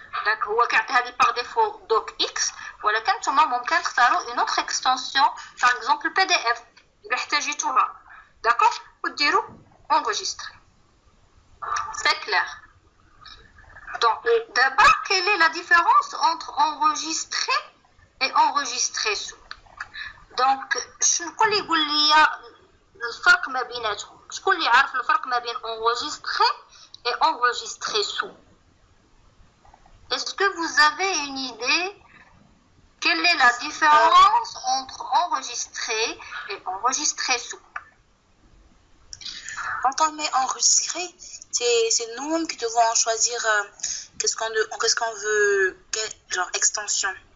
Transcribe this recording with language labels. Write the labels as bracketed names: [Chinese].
[Arabic] Donc هو كيعطيها لي [French] par défaut [Arabic] docx, ولكن نتوما ممكن تختاروا [French] une autre extension, par exemple [Arabic] PDF اللي احتاجيتوها. [French] D'accord? [Arabic] وديروا [French] enregistrer. C'est clair. Donc d'abord, quelle est la différence entre enregistrer et enregistrer sous? [Arabic] Donc شكون اللي يقول لي الفرق ما بيناتهم؟ شكون اللي عارف الفرق ما بين [French] enregistrer et enregistrer sous? Est-ce que vous avez une idée? Quelle est la différence entre enregistrer et enregistrer sous? Quand on met enregistrer, c'est nous qui devons choisir qu'est-ce qu'on veut, genre extension.